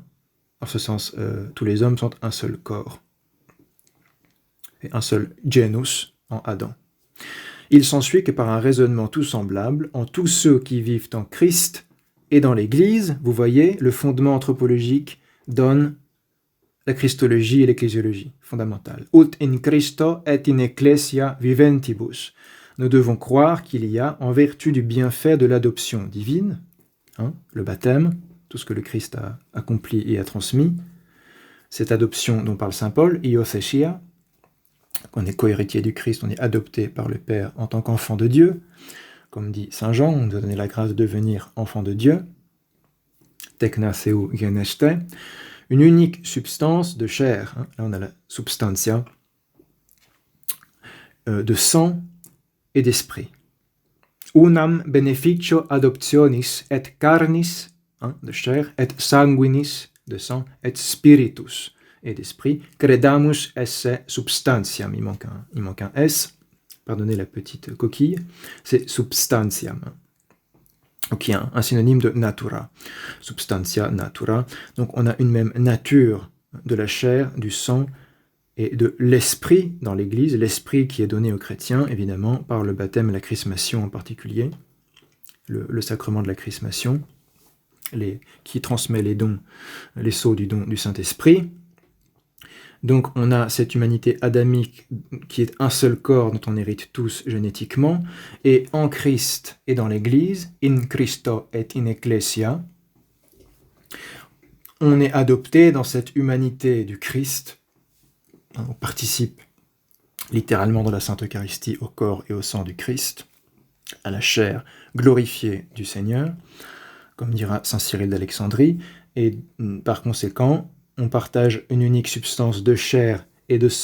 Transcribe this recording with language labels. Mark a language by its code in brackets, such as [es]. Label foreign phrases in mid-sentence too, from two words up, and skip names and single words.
[fr] En ce sens, tous les hommes sont un seul corps, et un seul genus en Adam. Il s'ensuit que par un raisonnement tout semblable, en tous ceux qui vivent en Christ et dans l'Église, vous voyez, le fondement anthropologique donne la christologie et l'ecclésiologie fondamentale. [la] Ut in Christo et in ecclesia viventibus. [fr] Nous devons croire qu'il y a, en vertu du bienfait de l'adoption divine, le baptême, tout ce que le Christ a accompli et a transmis, cette adoption dont parle saint Paul, iothesia, qu'on est co-héritier du Christ, on est adopté par le Père en tant qu'enfant de Dieu, comme dit saint Jean, on nous a donné la grâce de devenir enfant de Dieu, [el] teknaseu geneste, [fr] une unique substance de chair, là on a la substantia, de sang et d'esprit. [la] Unam beneficio adoptionis et carnis, [fr] de chair, [la] et sanguinis, [fr] de sang, [la] et spiritus, [fr] et d'esprit, [la] credamus esse substantiam, [fr] il manque un S, pardonnez la petite coquille, c'est substantiam, qui est un synonyme de natura, [la] substantia natura. [fr] Donc on a une même nature de la chair, du sang et de l'esprit dans l'Église, l'esprit qui est donné aux chrétiens, évidemment, par le baptême et la chrismation en particulier, le sacrement de la chrismation, qui transmet les dons, les sceaux du don du Saint-Esprit. Donc on a cette humanité adamique qui est un seul corps dont on hérite tous génétiquement, et en Christ et dans l'Église, [la] in Christo et in Ecclesia, [fr] on est adopté dans cette humanité du Christ, on participe littéralement dans la Sainte Eucharistie au corps et au sang du Christ, à la chair glorifiée du Seigneur, comme dira saint Cyril d'Alexandrie, et par conséquent, on partage une unique substance de chair et de